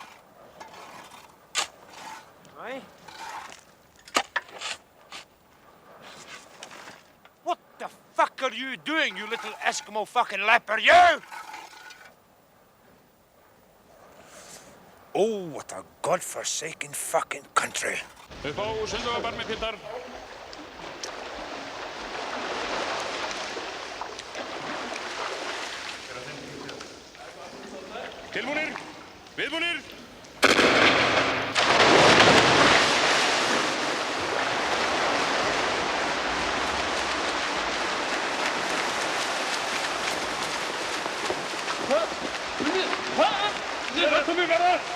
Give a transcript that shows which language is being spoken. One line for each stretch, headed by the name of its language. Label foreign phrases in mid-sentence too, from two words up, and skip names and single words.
English: Aye? What the fuck are you doing, you little Eskimo fucking leper, you? Oh, what a godforsaken fucking country.
Icelandic: Upp á Sundavarbarmi, piltar. Tilbúnir, viðbúnir. Láttu mig vera!